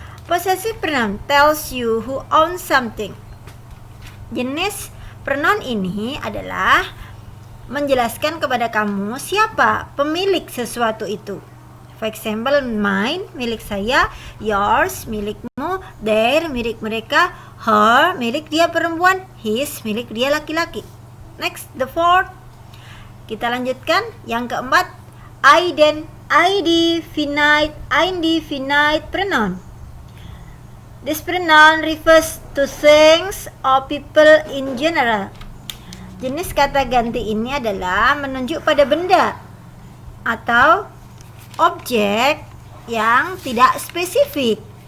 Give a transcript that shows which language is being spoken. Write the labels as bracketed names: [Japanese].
[English] Possessive pronoun tells you who owns something. [Indonesian] Jenis pronoun ini adalah menjelaskan kepada kamu siapa pemilik sesuatu itu. [English] For example, mine, [Indonesian] milik saya, [English] yours, milikmu, their, [Indonesian] milik mereka, Her milik dia perempuan, his milik dia laki-laki. [English] Next, the fourth. [Indonesian] Kita lanjutkan yang keempat, indefinite pronoun. [English] This pronoun refers to things or people in general. [Indonesian] Jenis kata ganti ini adalah menunjuk pada benda atau objek yang tidak spesifik.